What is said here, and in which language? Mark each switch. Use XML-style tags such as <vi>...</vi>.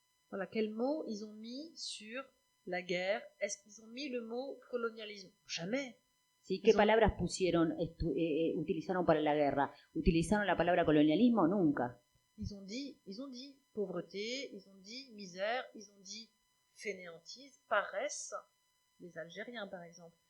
<fr>Voilà, quel mot ils ont mis sur la guerre? Est-ce qu'ils ont mis le mot colonialisme? Jamais.</fr> <es>¿Sí? ¿Qué palabras utilizaron para la guerra? ¿Utilizaron la palabra colonialismo? Nunca.</es> <fr>Ils ont dit pauvreté, ils ont dit misère, ils ont dit fainéantise, paresse, les Algériens par exemple.</fr>